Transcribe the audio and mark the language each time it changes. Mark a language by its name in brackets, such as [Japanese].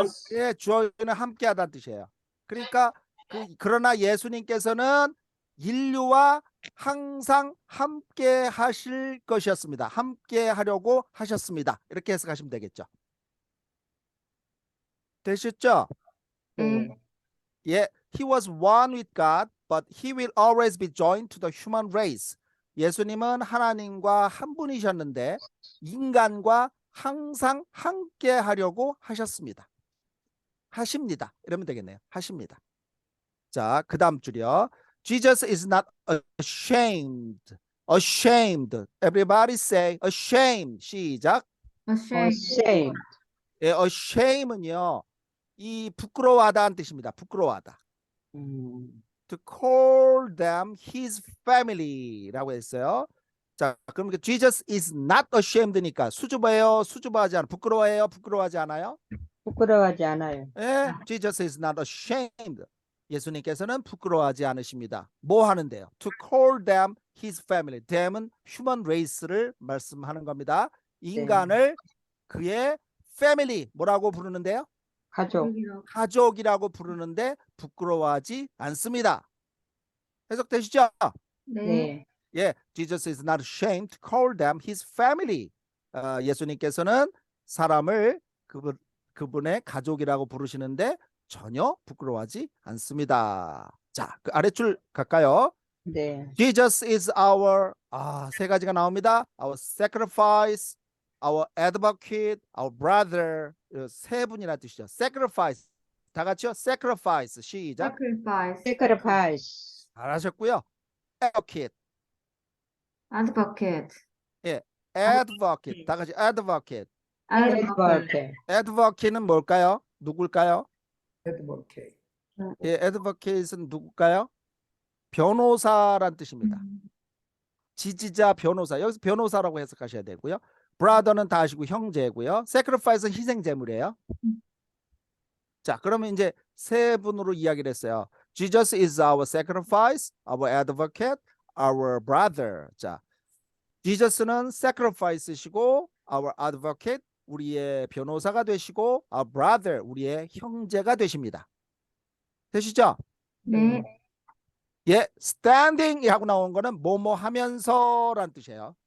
[English] us? us? [Korean] 예, join은 함께하다는 뜻이에요. 그러니까 그러나 예수님께서는 인류와 항상 함께 하실 것이었습니다. 함께 하려고 하셨습니다. 이렇게 해석하시면 되겠죠. 되셨죠? 네. [English] 예, he was one with God, but he will always be joined to the human race. [Korean] 예수님은 하나님과 한 분이셨는데 인간과 항상 함께 하려고 하셨습니다. 하십니다. 이러면 되겠네요. 하십니다. 자, 그 다음 줄이요. [English] Jesus is not ashamed. Ashamed. Everybody say ashamed. 시작. Ashamed. Ashamed. [Korean] 예, ashamed은요. 이 부끄러워하다는 뜻입니다. 부끄러워하다. [English] To call them his family라고 했어요. [Korean] 자, 그럼 [English] Jesus is not ashamed [Korean] 니까 수줍어요, 수줍어하지 않아요, 부끄러워해요, 부끄러워하지 않아요? 부끄러워하지 않아요. [English] 예, Jesus is not ashamed. [Korean] 예수님께서는 부끄러워하지 않으십니다. 뭐 하는데요? [English] To call them his family. [Korean] them은 human race를 말씀하는 겁니다. 인간을 그의 family 뭐라고 부르는데요? 가족. 가족이라고 부르는데 부끄러워하지 않습니다. 해석되시죠? 네. 네. [English] 예, Jesus is not ashamed to call them his family. [Korean] 예수님께서는 사람을 그분의 가족이라고 부르시는데 전혀 부끄러워하지 않습니다. 자, 그 아래줄 갈까요? 네. [English] Jesus is our [Korean] 세 가지가 나옵니다. [English] Our sacrifice, our advocate, our brother. [Korean] 세 분이라는 뜻이죠. Sacrifice. 다 같이요. Sacrifice. 시작. [English] Sacrifice. Sacrifice. [Korean] 잘하셨고요. Advocate. [English] Advocate. Advocate. [Korean] 다 같이 advocate. [English] Advocate. [Korean] Advocate는 뭘까요? 누굴까요? [English] Advocate. [Korean] 예, advocate은 누굴까요? 변호사란 뜻입니다. 지지자, 변호사. 여기서 변호사라고 해석하셔야 되고요. brother는 다 아시고 형제고요. sacrifice는 희생제물이에요. 자, 그러면 이제 세 분으로 이야기를 했어요. [English] Jesus is our sacrifice, our advocate, our brother. [Korean] 자, Jesus는 sacrifice시고 [English] our advocate, [Korean] 우리의 변호사가 되시고 [English] our brother, [Korean] 우리의 형제가 되십니다. 되시죠? 네. 예, standing 하고 나온 거는 뭐뭐 하면서라는 뜻이에요.